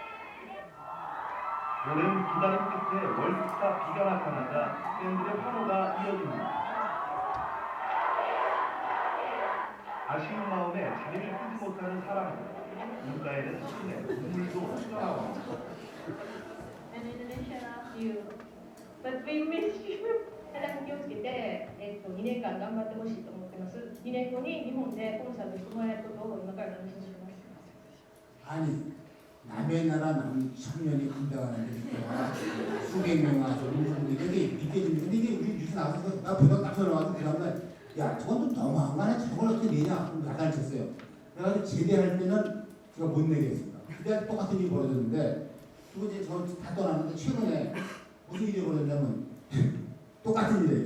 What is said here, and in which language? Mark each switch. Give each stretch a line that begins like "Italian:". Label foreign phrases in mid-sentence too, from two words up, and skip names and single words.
Korean: 오랜 기다림 끝에 월스타 비가 나타나자 팬들의 환호가 이어집니다. 아쉬운 마음에 자리를 쓰지 못하는 사람입니다. 눈가에는 손에 눈물도 흘러나옵니다.
English: And Indonesia loves you. But we miss you.
Japanese: ただ気をつけて、2年間頑張ってほしいと思ってます。2年後に日本でコンサートしてもらえることを今から楽しみにしてます。
Korean: 아니 남의 나라 남 청년이 군대 가는데 수백 명 와서 울고 이게 믿겨지는데 이게 우리 뉴스 나와서 나 보다 깜짝 놀라가지고 그 다음날 야 저건 좀 너무한 거 아니야? 저걸 어떻게 내냐? 야단을 쳤어요. 그래가지고 제대할 때는 제가 못 내겠습니다. 근데 똑같은 일이 벌어졌는데 그리고 이제 저 다 떠났는데 최근에 무슨 일이 벌어졌냐면 똑같은 일이에요.